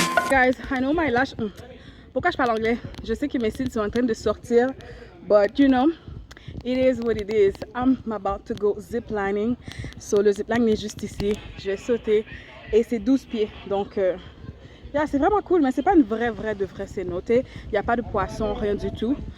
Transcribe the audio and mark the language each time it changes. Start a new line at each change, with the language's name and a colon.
English: Guys, I know my lash.
French: Pourquoi je parle anglais? Je sais que mes cils sont en train de sortir,
English: but you know, it is
French: what it is.
English: I'm about to go ziplining.
French: So le zipline est juste ici. Je vais sauter et c'est 12 pieds. Donc, yeah, c'est vraiment cool, mais c'est pas une vraie cénote. Il n'y a pas de poisson, rien du tout.